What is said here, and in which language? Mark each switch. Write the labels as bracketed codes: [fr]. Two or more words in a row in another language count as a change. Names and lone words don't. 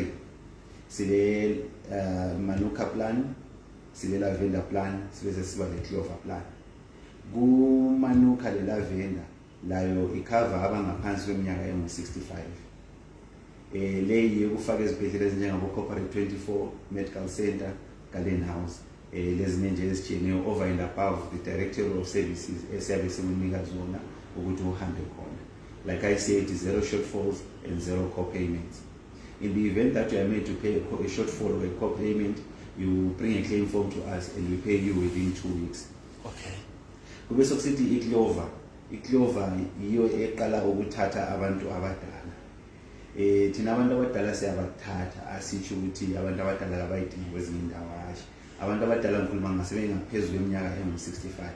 [nd] Sile Manuka plan, sile Lavender plan, sibe siba le-Clover plan. Ku-Manuka le-Lavender layo icover abangaphansi kweminyaka engu-65. Leyi ukufaka ezibhedlela ezinjengabo-Corporate 24 Medical Center, Garden House, lezinye nje ezitshiyeneyo [en] over and above the directory of services [nd] esiyabe sikunika zona ukuthi uhambe khona. [en] Like I said, 0 shortfalls and 0 co-payments. In the event that you are made to pay a shortfall or a co-payment, you bring a claim form to us and we pay you within 2 weeks. Okay. [nd] Kube sokusithi i-Clover yiyo eqala ukuthatha abantu abadala. Thina abantu abadala siyabathatha, asitsho ukuthi abantu abadala abayidingi kwezinye indawo hashi. Abantu abadala ngikhuluma ngasebenza ngaphezulu kweminyaka engu-65.